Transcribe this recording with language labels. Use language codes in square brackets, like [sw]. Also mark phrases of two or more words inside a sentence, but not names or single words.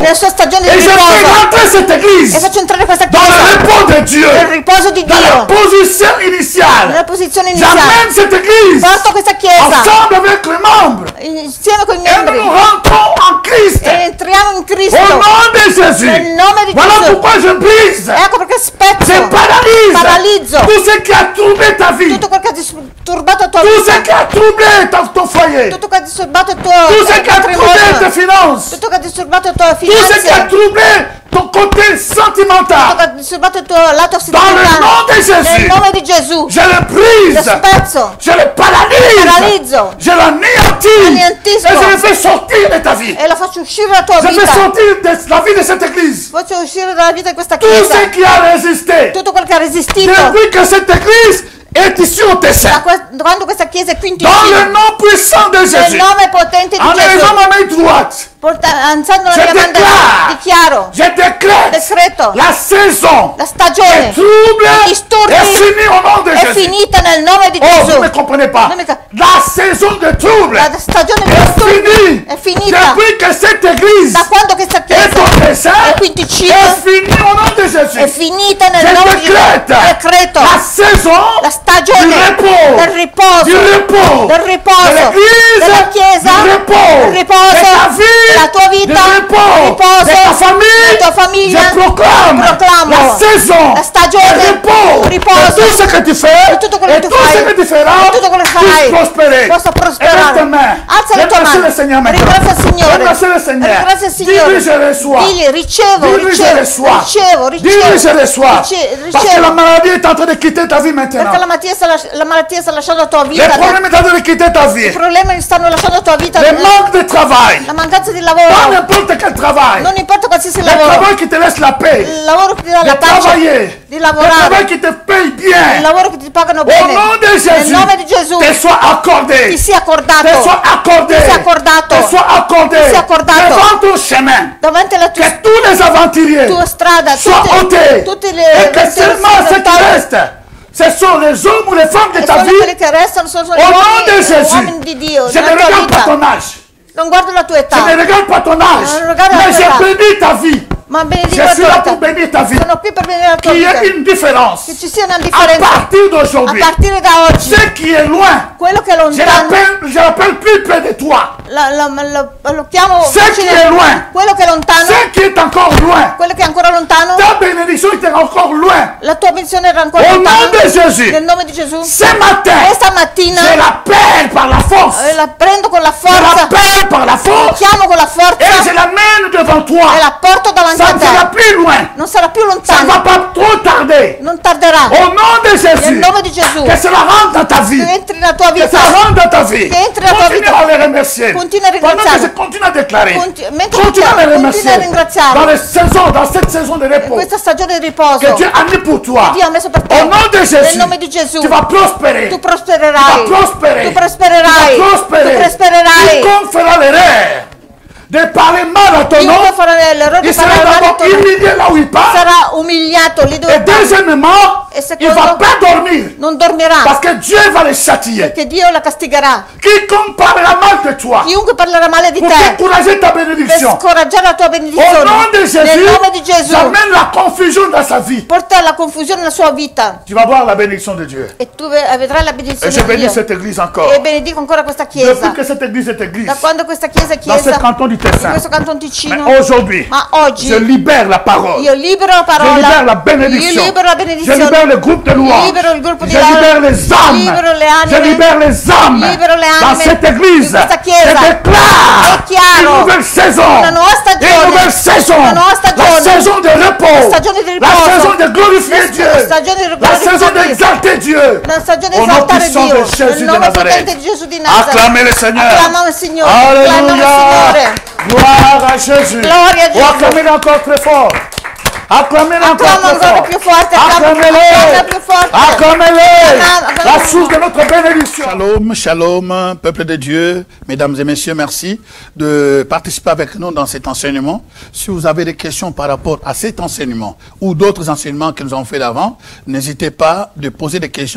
[it] nella sua stagione [fr] Et [it] di [fr] je fais [it] riposo. [fr] rentrer cette [it] E [fr] église [it] faccio entrare questa [fr] dans le [it] chiesa [fr] repos de Dieu, [it] nel riposo di [fr] dans la [it] Dio. [fr] position initiale. [it] Nella posizione iniziale. [fr] J'amène cette église [it] Porto questa chiesa [fr] ensemble avec les membres [it] insieme con i [fr] et nous [it] membri. [fr] nous rentrons en Christ. [it] E entriamo in Cristo. [fr] Au nom de Jésus. [it] Nel nome di [fr] Voilà [it] Gesù. [fr] pourquoi je brise, [it] Ecco perché [fr] je [it] spezzo, paralysio paralizzo [fr] tout ce qui a troublé ta vie, [it] tutto quello che ha disturbato la tua [fr] tout ce qui [it] vita, [fr] a troublé ton foyer, [it] tutto che ha disturbato il [fr] tout [it] tuo [fr] ce qui a troublé tes [it] matrimonio, [fr] finances, [it] tutto che ha disturbato le tue [fr] tout ce qui a [it] finanze, [fr] troublé ton côté [it] tutto [fr] sentimental. [it] che ha disturbato il tuo lato [fr] Dans le nom [it] sentimentale. [fr] de Jésus, [it] Nel nome di Gesù, [fr] je le [it] lo [fr] brise, [it] spezzo, [fr] je le paralyse, [it] paralizzo [fr] je l'anéantis [it] Annientisco. [fr] et je le fais sortir de ta vie. [it] e la faccio uscire dalla tua [fr] Je fais [it] vita. [fr] sortir de la vie de cette église. [it] Faccio uscire dalla vita di questa [fr] Tout ce [it] chiesa [fr] qui a résisté [it] tutto quello che ha resistito [fr] depuis que cette église est issue au dessein. [it] quando questa chiesa è qui in [fr] Dans le [it] Ticino. [fr] nom puissant de [it] Nel [fr] Jésus, [it] nome potente di [fr] en élevant [it] Gesù, [fr] ma main droite, [it] alzando la [fr] Je [it] mia mano [fr] déclare. [it] dichiaro, [fr] je décrète [it] decreto, [fr] la saison [it] la [fr] des [it] stagione [fr] troubles [it] disturbi [fr] est finie au nom de [it] è [fr] Jésus. [it] finita nel nome di [fr] Oh, vous [it] Gesù. [fr] ne comprenez pas. [it] Non mi ca- [fr] La saison de troubles [it] La stagione di [fr] est [it] disturbi [fr] finie [it] è finita [fr] depuis que cette église [it] da quando questa [fr] est [it] chiesa [fr] au dessein. [it] è qui in Ticino, [fr] Est finie au nom de [it] è [fr] Jésus. [it] finita nel [fr] Je [it] nome di Gesù. [fr] décrète [it] Decreto [fr] la saison [it] la stagione [fr] du repos, [it] del riposo, [fr] du repos, [it] del riposo, [fr] de l'église, [it] della chiesa, [fr] du repos, [it] del riposo, [fr] de ta vie, [it] della tua [fr] du [it] vita, [fr] repos, [it] riposo, [fr] de ta famille. [it] della tua famiglia. [fr] Je proclame [it] Proclamo [fr] la saison, [it] la stagione, [fr] le repos, [it] il riposo, [fr] de tout ce que tu fais, [it] di tutto quello [fr] et [it] che [fr] tu tout [it] fai, [fr] ce que tu feras, [it] e tutto quello che [fr] puisse [it] farai, [fr] prospérer. [it] possa prosperare. [fr] Lève tes mains. [it] Alza le tue [fr] Remercie [it] mani. [fr] le Seigneur maintenant. [it] Ringrazia il Signore. [fr] Remercie le Seigneur. [it] Ringrazia il Signore. [fr] Dis-lui, je reçois. [it] Digli, ricevo, [fr] Dis-lui, je [it] ricevo, [fr] reçois. [it] ricevo, [fr] Dis-lui, je reçois. Parce que la [it] ricevo. [fr] maladie est en train de quitter ta vie maintenant. [it] Perché la malattia sta lasciando la tua [fr] Les [it] vita. [fr] problèmes sont en train de quitter ta [it] I [fr] vie. [it] problemi stanno lasciando la tua vita. [fr] Le manque de travail. [it] La mancanza di [fr] Pas [it] lavoro. [fr] n'importe quel travail. [it] Non importa qualsiasi [fr] Le [it] lavoro. [fr] travail qui te laisse la paix. [it] Il lavoro che ti dà [fr] De [it] la pace. [fr] travailler. [it] di lavorare. [fr] Le travail qui te paye bien. [it] Il lavoro che ti pagano [fr] Au [it] bene. [fr] nom de [it] Nel [fr] Jésus, [it] nome di Gesù. [fr] te soit accordé. [it] Ti sia accordato. [fr] Te soit accordé. [it] Ti sia accordato. [fr] Te soit accordé. [it] Ti sia accordato. [fr] Devant ton chemin. [it] Davanti alla [fr] Que tous les aventuriers [it] tua strada, [fr] soient ôtés. [it] tutti [fr] Et que seulement ce qui reste, ce sont les hommes ou les femmes de ta vie. [it] quelli che restano sono [fr] Au nom de [it] uomini di [fr] Jésus, [it] Dio. [fr] je ne [it] nella tua [fr] regarde pas [it] vita. [fr] ton âge. [it] Non guardo la tua [fr] Je [it] età, [fr] ne regarde pas ton âge. [it] Non regarde la [fr] Mais [it] tua età. [fr] j'ai béni ta vie. [it] ma benedico [fr] Je [it] la [fr] suis [it] tua [fr] là [it] vita. [fr] pour bénir ta vie. [it] Sono qui per benedire la tua [fr] Qu'il y [it] vita. [fr] ait une différence. [it] Che ci sia una [fr] À [it] differenza [fr] partir [it] a [fr] d'aujourd'hui, [it] partire da oggi. [fr] ce qui est loin, [it] Quello che è lontano, [fr] je l'appelle plus près de toi. [it] lo chiamo [fr] Ce qui [it] vicino. [fr] est loin, [it] Quello che è lontano, [fr] ce qui est encore loin, [it] quello che è ancora lontano, [fr] ta bénédiction est encore loin. [it] la tua benedizione era ancora [fr] Au nom [it] lontana. [fr] de Jésus, [it] Nel nome di Gesù, [fr] ce matin, [it] questa mattina [fr] je l'appelle par la force. [it] la prendo con la [fr] Je [it] forza, [fr] l'appelle par la [it] la [fr] force [it] chiamo con la forza [fr] et je l'amène devant toi. [it] e la porto davanti [fr] Ça [it] a [fr] ne sera [it] te. [fr] plus loin. [it] Non sarà più [fr] Ça ne [it] lontano, [fr] va pas trop tarder. [it] non tarderà. [fr] Au nom de [it] Nel [fr] Jésus, [it] nome di Gesù, [fr] que cela rentre dans ta vie. [it] che entri nella tua [fr] Que [it] vita. [fr] ça rentre dans ta vie. [it] Che entri nella tua [fr] Continue [it] vita. [fr] à les remercier. [it] Continue a [fr] Pendant que [it] ringraziare. [fr] je continue à déclarer. [it] Mentre [fr] Continue à les [it] continua [fr] remercier. [it] a ringraziare. [fr] Dans les saisons, dans cette saison de [it] In [fr] repos. [it] questa stagione di riposo, [fr] Que Dieu a mis pour toi. [it] Dio ha messo per te. [fr] Au nom de [it] Nel [fr] Jésus, [it] nome di Gesù, [fr] tu vas prospérer. [it] tu prospererai. [fr] Tu vas prospérer. [it] Tu prospererai. [fr] Tu vas prospérer. [it] Tu prospererai. [fr] Quiconque fera l'erreur de parler mal à ton nom, [it] Chiunque farà l'errore di [fr] il sera [it] parlare male [fr] d'abord [it] a tuo nome [fr] humilié là où il part. [it] sarà umiliato lì [fr] Et [it] dove va. [fr] deuxièmement, [it] E [fr] il ne va [it] secondo, [fr] pas dormir. [it] non dormirà, [fr] Parce que Dieu va les châtier. [it] perché Dio la castigherà. [fr] Quiconque parlera mal de toi [it] Chiunque parlerà male di [fr] pour [it] te, [fr] décourager ta [it] per [fr] bénédiction. [it] scoraggiare la tua [fr] Au [it] benedizione, [fr] nom de [it] nel [fr] Jésus, [it] nome di Gesù, [fr] j'amène la confusion dans sa vie. [it] porta la confusione nella sua vita. [fr] Tu vas voir la bénédiction de Dieu. [it] E tu vedrai la [fr] Et [it] benedizione [fr] je [it] di [fr] bénis [it] Dio. [fr] cette église encore. [it] E benedico ancora questa [fr] Depuis [it] chiesa. [fr] que cette église est église, [it] Da quando questa chiesa è [fr] dans ce [it] chiesa, [fr] canton du [it] in [fr] Tessin. [it] questo canton Ticino, [fr] Mais aujourd'hui, [it] ma oggi [fr] je libère la parole. [it] io libero la [fr] Je [it] parola, [fr] libère la [it] io [fr] bénédiction. [it] libero la [fr] Je [it] benedizione, [fr] libère le groupe de louanges. [it] libero il gruppo di [fr] Je libère les âmes. [it] libero le [fr] Je [it] anime, [fr] libère les âmes [it] libero le [fr] dans [it] anime [fr] cette église. [it] in questa [fr] Je [it] chiesa. [fr] déclare [it] È chiaro. [fr] une nouvelle saison. [it] Una nuova stagione. [fr] Une nouvelle saison. [it] Una nuova stagione. [fr] La saison de repos. [it] La stagione di [fr] La [it] riposo. [fr] saison de glorifier [it] La [fr] Dieu. [it] stagione di [fr] La [it] glorificare [fr] saison [it] Dio. [fr] d'exalter Dieu. [it] Una stagione di [fr] Au nom [it] esaltare [fr] puissant [it] Dio, [fr] de [it] nel [fr] Jésus de [it] nome [fr] Nazareth. [it] potente di Gesù di Nazareth. [fr] Acclamez le Seigneur. [it] Acclamiamo il Signore, acclamiamo il [fr] Alléluia. [it] Signore. [fr] Gloire à Jésus. [it] Gloria a Gesù. [fr] Acclamez-le encore très fort. Acclamez-le encore [it] Acclama [fr] très [it] ancora [fr] fort. [it] più forte, acclama [fr] Acclamez-le. [it] più forte. [fr] Acclamez-le. [it] Acclama- [fr] La source de notre bénédiction. [he] Shalom, shalom, [fr] peuple de Dieu. Mesdames et messieurs, merci de participer avec nous dans cet enseignement. Si vous avez des questions par rapport à cet enseignement ou d'autres enseignements que nous avons fait d'avant, n'hésitez pas de poser des questions.